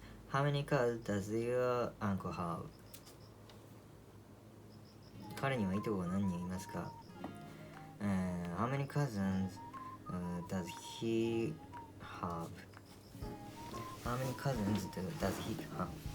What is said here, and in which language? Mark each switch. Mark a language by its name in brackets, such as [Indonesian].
[English] How many cars does your uncle have? [Japanese] 彼にはいとこが何人いますか？ [English] How many cousins does he have? How many cousins does he have?